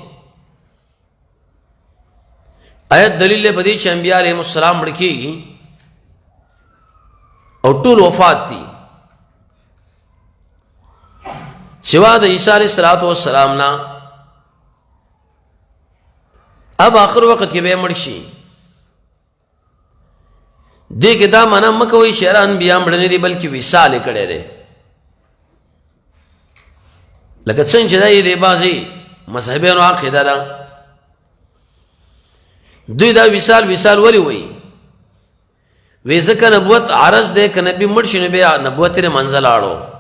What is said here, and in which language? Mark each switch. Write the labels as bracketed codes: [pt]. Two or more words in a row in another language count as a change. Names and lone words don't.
[ps] آیت دلیل په دې چې انبیاء [ar] علیهم السلام [ps] مړ کېږي او ټول وفات دي سوا د عیسی [ar] علیه السلام [ps] نه اب آخر وقت کې به مړ شي. دې کې دا معنا مکوې چې انبیاء مړ نه دي بلکې وصال کړي دي لکه څنګه چې دای بازي مذهبونو عقیده ده دوی دا وصال ولی وي وی ځکه نبوت عرض دی که نبی مړ شي نو بیا نبوت یې منزل اړو.